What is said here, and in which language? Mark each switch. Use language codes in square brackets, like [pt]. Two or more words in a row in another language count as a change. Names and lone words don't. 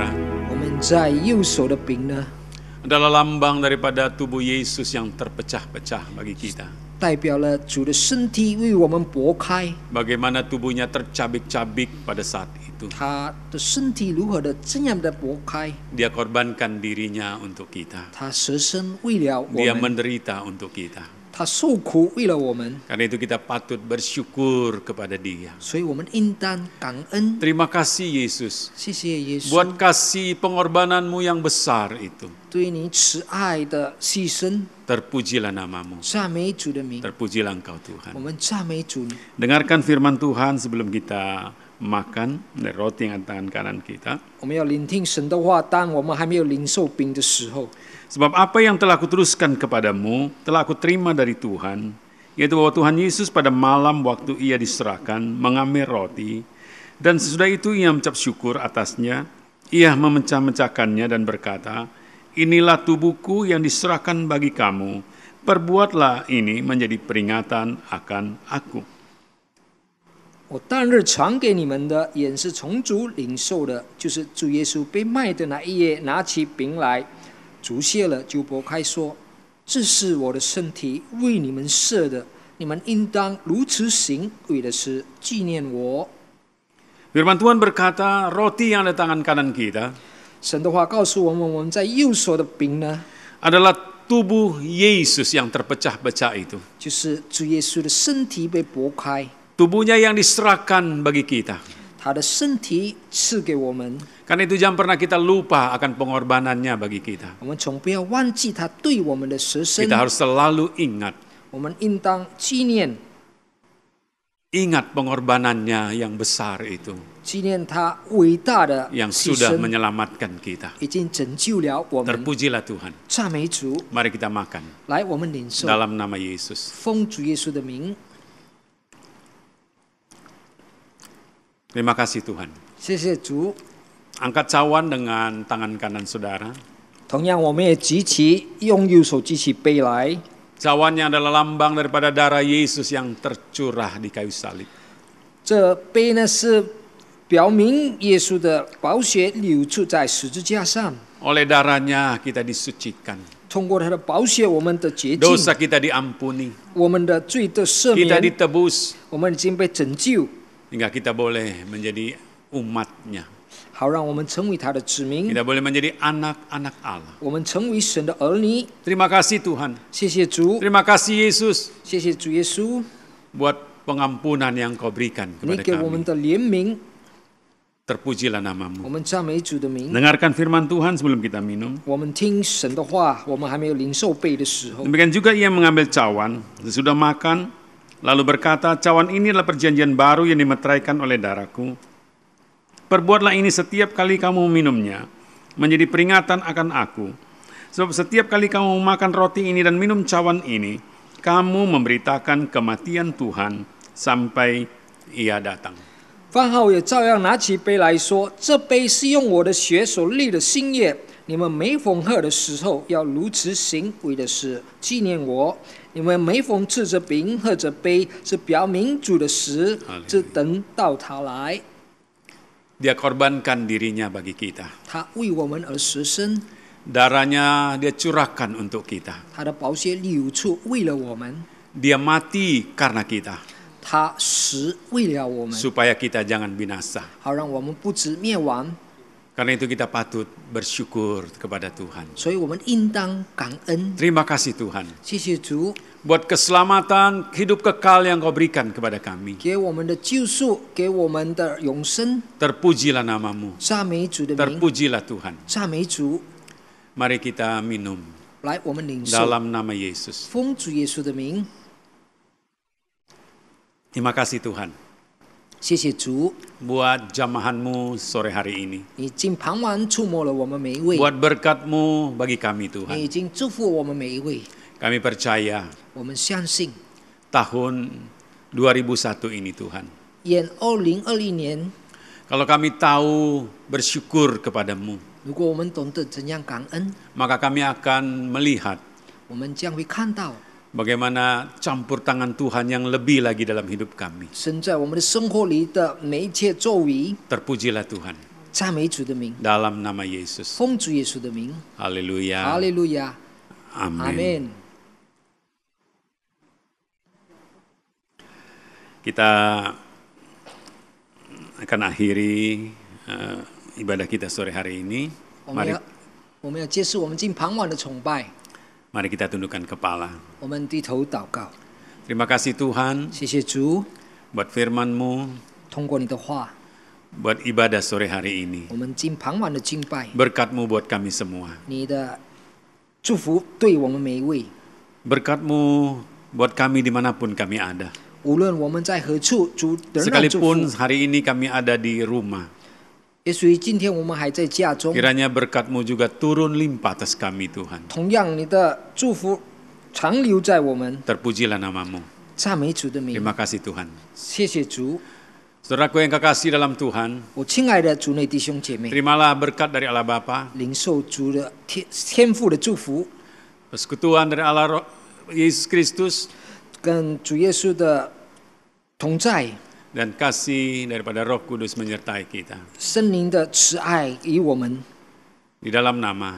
[zh] 我们在右手的饼呢， [id] adalah lambang daripada tubuh Yesus yang terpecah-pecah bagi kita. [zh] 代表了主的身体为我们擘开， [id] Bagaimana tubuhnya tercabik-cabik pada saat itu. [zh] 他的身体如何的这样的擘开， [id] Dia korbankan dirinya untuk kita. [zh] 他舍身为了我 [id] Dia [zh] 们， [id] menderita untuk kita. [zh] 他受苦为了我们， [id] Karena itu kita patut bersyukur kepada Dia. [zh] 所以我们应当感恩。 [id] Terima kasih Yesus [zh] 谢谢耶稣， [id] buat kasih pengorbananmu yang besar itu. [zh] 对你慈爱的牺牲， [id] Terpujilah namamu. [zh] 赞美主的名， [id] Terpujilah Engkau [zh] 我 [id] Tuhan. [zh] 们赞美主。 [id] Dengarkan firman Tuhan sebelum kita makan dari roti yang tangan kanan kita. [zh] 我们要聆听神的话，当我们还没有领受饼的时候， [id] Sebab apa yang telah kuteruskan kepadamu, telah aku terima dari Tuhan, yaitu bahwa Tuhan Yesus pada malam waktu ia diserahkan, mengambil roti, dan sesudah itu ia mengucap syukur atasnya, ia memecah-mecahkannya dan berkata, inilah tubuhku yang diserahkan bagi kamu, perbuatlah ini menjadi peringatan akan aku. [zh] 我当日传给你们的，也是从主领受的，就是主耶稣被卖的那一夜，拿起饼来，祝谢了，就擘开说：“这是我的身体，为你们设的，你们应当如此行，为的是纪念我。” [id] Firman Tuhan berkata, roti yang ada tangan kanan kita [zh] 神的话告诉我们，我们在右手的饼呢， [id] adalah tubuh Yesus yang terpecah-pecah itu. [zh] 就是主耶稣的身体被擘开， [id] Tubuhnya yang diserahkan bagi kita. [zh] 他的身体赐给我们。 [id] Karena itu jangan pernah kita lupa akan pengorbanannya bagi kita. [zh] 我们从不要忘记他对我们的舍身， [id] Kita harus selalu ingat [zh] 我们应当纪念， [id] pengorbanannya yang besar itu. [zh] 纪念他伟大的 [id] yang [zh] 牺 [id] sudah [zh] 牲， [id] menyelamatkan kita. [zh] 已经拯救了我们。 [id] Terpujilah Tuhan. [zh] 赞美主， [id] Mari kita makan [zh] 来，我们领受， [id] dalam nama Yesus. [zh] 奉主耶稣的名。 [id] Terima kasih Tuhan. [zh] 谢谢主。 [id] Angkat cawan dengan tangan kanan saudara. [zh] 同样，我们也举起，用右手举起杯来。 [id] Cawannya adalah lambang daripada darah Yesus yang tercurah di kayu salib. [zh] 这杯呢是表明耶稣的宝血流出在十字架上， [id] Oleh darahnya kita disucikan. [zh] 通过他的宝血，我们的洁净， [id] Dosa kita diampuni. [zh] 我们的罪的赦 [id] Kita [zh] 免， [id] ditebus [zh] 我们已经被拯救， [id] hingga kita boleh menjadi umatnya. [zh] 好让我们成为他的子民， [id] Kita boleh menjadi anak-anak Allah. [zh] 我们成为神的儿女。 [id] Terima kasih Tuhan. [zh] 谢谢主， [id] Terima kasih Yesus [zh] 谢谢主耶稣， [id] buat pengampunan yang kau berikan [zh] 你 [id] kepada [zh] 给我们 [id] kami. [zh] 的怜悯， [id] Terpujilah [zh] 我 [id] namamu. [zh] 们赞美主的名。 [id] Dengarkan firman Tuhan sebelum kita minum. [zh] 我们听神的话，我们还没有领受杯的时候， [id] Demikian juga ia mengambil cawan, sesudah makan, lalu berkata, cawan ini adalah perjanjian baru yang dimeteraikan oleh darahku. Perbuatlah ini setiap kali kamu meminumnya, menjadi peringatan akan aku. Sebab setiap kali kamu makan roti ini dan minum cawan ini, kamu memberitakan kematian Tuhan sampai ia datang. [zh] 饭后也照样拿起杯来说：“这杯是用我的血所立的新约，你们每逢喝的时候要如此行，为的是纪念我。你们每逢吃着饼、喝着杯，是表明主的死，直等到他来。 [id] Dia korbankan dirinya bagi kita. [zh] 他为我们而舍身， [id] Darahnya dia curahkan untuk kita. [zh] 他的宝血流出，为了我们， [id] Dia mati karena kita, [zh] 他死为了我们， [id] supaya kita jangan binasa. [zh] 好让我们不致灭亡。 [id] Karena itu kita patut bersyukur kepada Tuhan. [zh] 所以我们应当感恩， [id] Terima kasih Tuhan. [zh] 谢谢主， [id] Buat keselamatan, hidup kekal yang kau berikan kepada kami. [zh] 给我们的救赎，给我们的永生。 [id] Terpujilah namamu. [zh] 赞美主的名， [id] Terpujilah Tuhan. [zh] 赞美主。 [id] Mari kita minum [zh] 来，我们领受， [id] dalam nama Yesus. [zh] 奉主耶稣的名。 [id] Terima kasih Tuhan [zh] 谢谢主， [id] buat jamahanmu sore hari ini. [zh] 你已经傍晚触摸了我们每一位， [id] Buat berkatmu bagi kami [zh] 你 [id] Tuhan. [zh] 已经祝福我们每一位。 [id] Kami percaya [zh] 我们相信， [id] tahun 2001 ini Tuhan. [zh] 愿2021年， [id] Kalau kami tahu bersyukur kepadamu, [zh] 如果我们懂得怎样感恩， [id] maka kami akan melihat [zh] 我们将会看到 [id] bagaimana campur tangan Tuhan yang lebih lagi dalam hidup kami. [zh] 神在我们的生活里的每一切作为。 [id] Terpujilah Tuhan [zh] 赞美主的名， [id] dalam nama Yesus. [zh] 奉主耶稣的名， [id] Haleluya. [zh] 哈利路亚， [id] Amin. [zh] 阿门。 [id] Kita akan akhiri ibadah kita sore hari ini. [zh] 我们要结束我们今傍晚的崇拜， [id] Mari kita tundukkan kepala. [zh] 我们低头祷告。 [id] Terima kasih Tuhan [zh] 谢谢主， [id] buat firman-Mu, [zh] 通过你的话， [id] buat ibadah sore hari ini. [zh] 我们今傍晚的敬拜， [id] Berkat-Mu buat kami semua. [zh] 你的祝福对我们每一位， [id] Berkat-Mu buat kami dimanapun kami ada. [zh] 无论我们在何处，主仍然祝 [id] Sekalipun [zh] 福。 [id] hari ini kami ada di rumah, [zh] 也许今天我们还在家中， [id] kiranya berkat-Mu juga turun limpah atas kami Tuhan. [zh] 同样你的祝福长留在我们。 [id] Terpujilah namamu. [zh] 赞美主的名， [id] Terima kasih Tuhan. [zh] 谢谢主。 [id] Saudaraku yang kekasih dalam Tuhan, [zh] 我亲爱的主内弟兄姐妹， [id] terimalah berkat dari Allah Bapa, [zh] 领受主的天父的祝福， [id] persekutuan dari Allah Yesus Kristus, [zh] 跟主耶稣的同在， [id] dan kasih daripada Roh Kudus menyertai kita. [zh] 圣灵的慈爱与我们。 [id] Di dalam nama